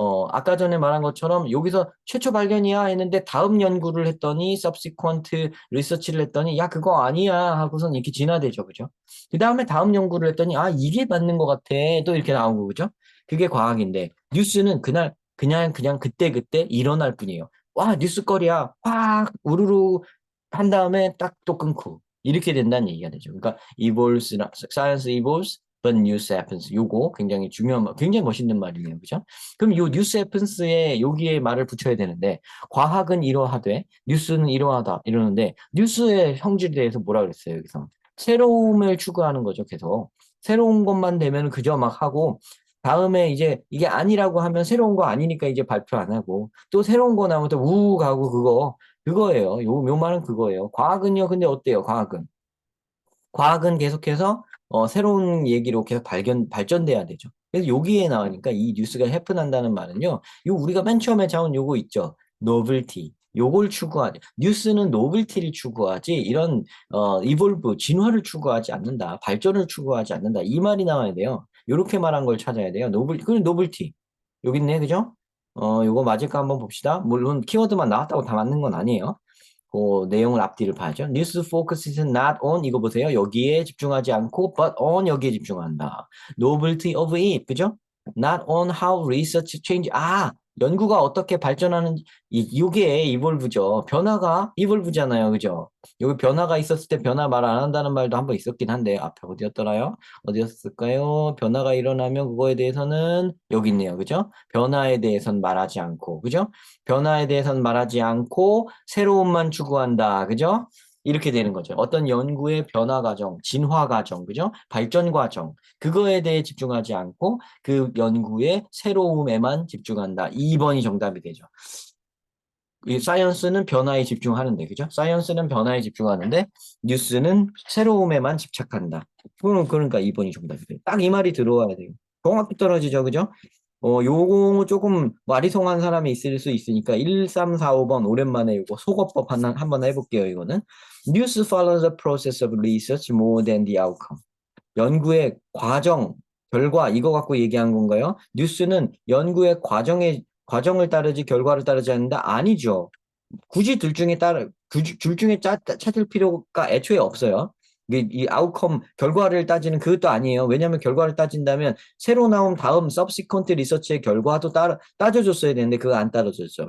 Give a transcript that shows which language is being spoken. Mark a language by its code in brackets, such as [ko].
[ko] 아까 전에 말한 것처럼 여기서 최초 발견이야 했는데 다음 연구를 했더니 subsequent 리서치를 했더니 야 그거 아니야 하고선 이렇게 진화되죠, 그죠? 그 다음에 다음 연구를 했더니 아 이게 맞는 것 같아 또 이렇게 나오고 그죠? 그게 과학인데 뉴스는 그냥 그때 일어날 뿐이에요. 와 뉴스거리야 확 우르르 한 다음에 딱 또 끊고 이렇게 된다는 얘기가 되죠. 그러니까 [en] evolves, science evolves, but news happens. [ko] 요거 굉장히 굉장히 멋있는 말이네요, 그죠? 그럼 요 [en] news happens [ko] 에 여기에 말을 붙여야 되는데 과학은 이러하되 뉴스는 이러하다 이러는데 뉴스의 성질에 대해서 뭐라 그랬어요, 여기서? 새로움을 추구하는 거죠, 계속. 새로운 것만 되면 그저 막 하고 다음에 이제 이게 아니라고 하면 새로운 거 아니니까 이제 발표 안 하고 또 새로운 거 나오면 또 우우 가고 그거예요. 요 말은 그거예요. 과학은요, 근데 어때요, 과학은? 과학은 계속해서 새로운 얘기로 계속 발전돼야 되죠. 그래서 여기에 나오니까 이 뉴스가 해픈한다는 말은요. 요 우리가 맨 처음에 자온 요거 있죠. 노블티. 요걸 추구하지. 뉴스는 노블티를 추구하지 이런 이볼브 진화를 추구하지 않는다. 발전을 추구하지 않는다. 이 말이 나와야 돼요. 요렇게 말한 걸 찾아야 돼요. 그건 노블티. 여기 있네. 그죠? 요거 맞을까 한번 봅시다. 물론 키워드만 나왔다고 다 맞는 건 아니에요. 그 내용을 앞뒤를 봐야죠. [en] News focuses not on [ko] 이거 보세요. 여기에 집중하지 않고 [en] but on [ko] 여기에 집중한다. [en] Novelty of it [ko] 그죠? [en] Not on how research change [ko] 연구가 어떻게 발전하는지 이게 evolve죠. 변화가 evolve잖아요. 그죠? 여기 변화가 있었을 때 변화 말 안 한다는 말도 한번 있었긴 한데 앞에 어디였더라요? 어디였을까요? 변화가 일어나면 그거에 대해서는 여기 있네요. 그죠? 변화에 대해서는 말하지 않고 그죠? 변화에 대해서는 말하지 않고 새로움만 추구한다. 그죠? 이렇게 되는 거죠. 어떤 연구의 변화 과정, 진화 과정, 그죠? 발전 과정, 그거에 대해 집중하지 않고 그 연구의 새로움에만 집중한다. 2번이 정답이 되죠. 이 사이언스는 변화에 집중하는데, 그죠? 사이언스는 변화에 집중하는데, 뉴스는 새로움에만 집착한다. 그러니까 2번이 정답이 돼요. 딱 이 말이 들어와야 돼요. 정확히 떨어지죠, 그죠? 요거 조금 와리송한 사람이 있을 수 있으니까 1, 3, 4, 5번 오랜만에 요거 속어법 한번 해볼게요, 이거는. [en] News follows the process of research more than the outcome. [ko] 연구의 과정, 결과 이거 갖고 얘기한 건가요? 뉴스는 연구의 과정을 따르지 결과를 따르지 않는다? 아니죠. 굳이 둘 중에 찾을 필요가 애초에 없어요. 이 아웃컴 결과를 따지는 그것도 아니에요. 왜냐하면 결과를 따진다면 새로 나온 다음 서브시퀀트 리서치의 결과도 따져줬어야 되는데 그거 안 따져줬죠.